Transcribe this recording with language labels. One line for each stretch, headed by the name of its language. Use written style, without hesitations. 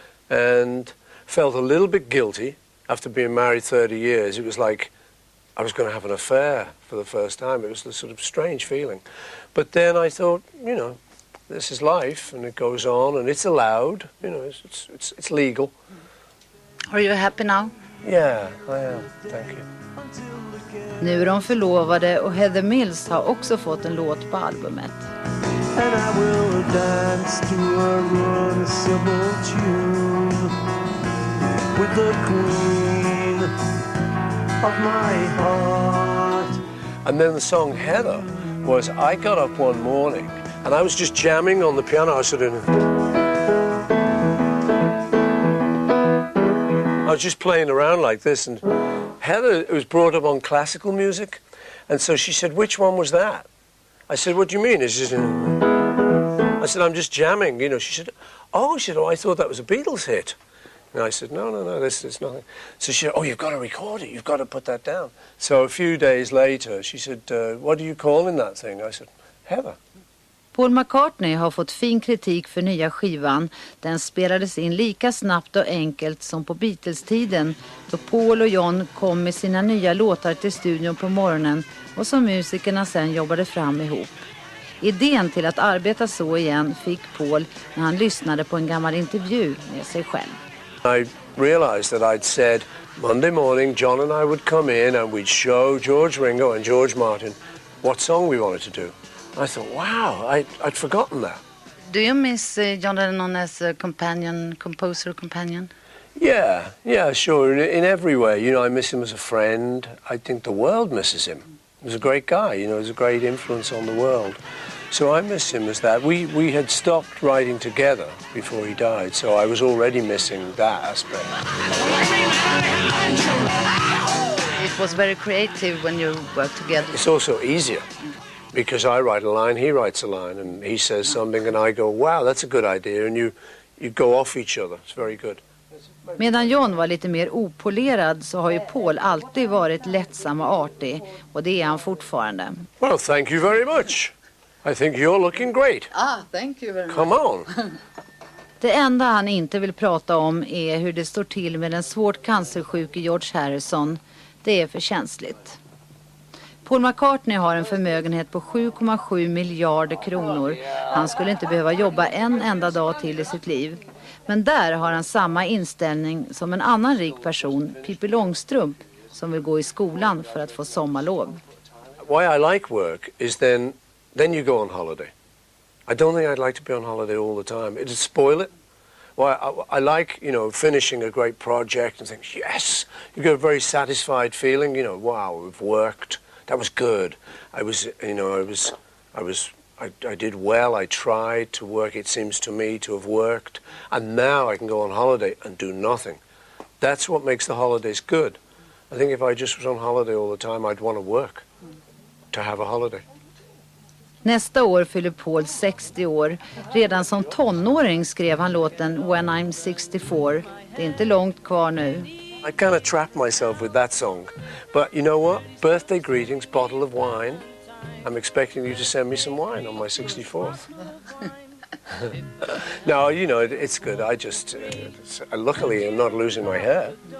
English: And felt a little bit guilty after being married 30 years. It was like I was going to have an affair for the first time. It was this sort of strange feeling. But then I thought, you know, this is life and it goes on and it's allowed, you know, it's legal. Are you happy now? Yeah, I am. Thank you.
Swedish: Nu är de förlovade och Heather Mills har också fått en låt på albumet.
English: And I will dance to a runnable tune with the queen of my heart. And then the song Heather was, I got up one morning and I was just jamming on the piano. I was just playing around like this, and Heather was brought up on classical music, and so she said, which one was that? I said, what do you mean? I said, I'm just jamming, you know. She said, oh, I thought that was a Beatles hit. And I said, no, this is nothing. So she said, oh, you've got to record it, you've got to put that down. So a few days later, she said, what do you call in that thing? I said, Heather.
Swedish: Paul McCartney har fått fin kritik för nya skivan. Den spelades in lika snabbt och enkelt som på Beatles-tiden, då Paul och John kom med sina nya låtar till studion på morgonen och som musikerna sen jobbade fram ihop. Idén till att arbeta så igen fick Paul när han lyssnade på en gammal intervju med sig själv.
English: I realized that I'd said Monday morning John and I would come in and we'd show George Ringo and George Martin what song we wanted to do. I thought, wow, I'd forgotten that. Do you miss John Lennon as a composer companion? Yeah, sure. In every way, you know, I miss him as a friend. I think the world misses him. He was a great guy, you know, he was a great influence on the world. So I miss him as that. We had stopped writing together before he died, so I was already missing that aspect. It was very creative when you worked together. It's also easier. Because I write a line, he writes a line, and he says something, and I go, wow, that's a good idea, and you go off each other. It's very good.
Swedish: Medan John var lite mer opolerad så har ju Paul alltid varit lättsam och artig, och det är han fortfarande.
English: Well, thank you very much. I think you're looking great. Thank you very much. Come on.
Swedish: Det enda han inte vill prata om är hur det står till med den svårt cancersjuke George Harrison. Det är för känsligt. Paul McCartney har en förmögenhet på 7,7 miljarder kronor. Han skulle inte behöva jobba en enda dag till i sitt liv. Men där har han samma inställning som en annan rik person, Pippi Långstrump, som vill gå i skolan för att få sommarlov.
English: Why I like work is then you go on holiday. I don't think I'd like to be on holiday all the time. It'd spoil it. Well, I like, you know, finishing a great project and think, yes, you get a very satisfied feeling, you know, wow, we've worked. That was good. I did well. I tried to work. It seems to me to have worked. And now I can go on holiday and do nothing. That's what makes the holidays good. I think if I just was on holiday all the time, I'd want to work to have a holiday.
Swedish: Nästa år fyller Paul 60 år. Redan som tonåring skrev han låten When I'm 64. Det är inte långt kvar nu.
English: I kind of trapped myself with that song. But you know what? Birthday greetings, bottle of wine. I'm expecting you to send me some wine on my 64th. No, you know, it's good. I just, luckily, I'm not losing my hair.